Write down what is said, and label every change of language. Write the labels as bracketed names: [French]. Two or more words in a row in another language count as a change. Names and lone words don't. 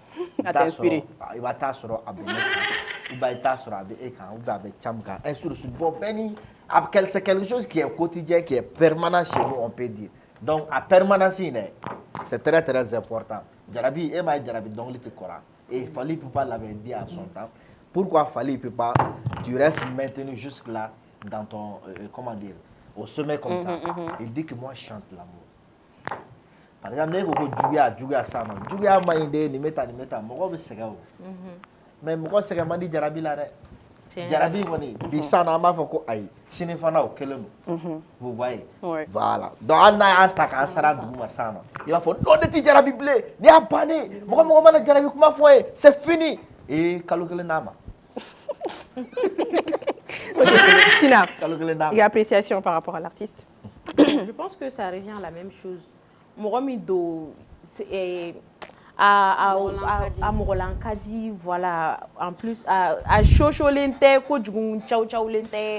[Bambara] A tɛ inspiré. i b'a taa sɔrɔ a bɛ ne kan [French] ou bien [Bambara] i t'a sɔrɔ a bɛ e kan [French] ou bien [Bambara] a bɛ Cham kan [French] ainsi de suite. Bon [Bambara] bɛɛ ni [French] c'est quelque chose qui est quotidien, qui est permanent chez nous, on peut dire. Donc à permanence c'est très très important. [Bambara] Jarabi e m'a jarabi dɔnkili tɛ kɔrɔ [French] et Fally Ipupa l'avait dit à son temps. Pourquoi Fally Ipupa tu restes maintenu jusque là dans ton comment dire au sommet comme ça. Il dit que moi je chante l'amour. Par exemple, [Bambara] ne ko ko juguya sa ma juguya ma inde ni meta mɔgɔ bɛ sɛgɛn o. Mais mɔgɔ sɛgɛn man di jarabi la dɛ. Jarabi kɔni bi san an b'a fɔ ko ayi sini fana o kelen don. [French] Vous voyez. Voilà. [Bambara] Donc an n'a y'an ta k'an sara dugu ma san nɔ i b'a fɔ n'o de ti jarabi bilen ni y'a bannen mɔgɔ mana jarabi kuma fɔ ye [French] c'est fini. [Bambara] Kalo kelen n'a ma. [French] Tina, il y a appréciation par rapport à l'artiste. Je pense que ça revient à la même chose. Moromido à Morolan-Kadi, voilà. En plus, à Chocho Lente, Kodjoun, Tchao Lente.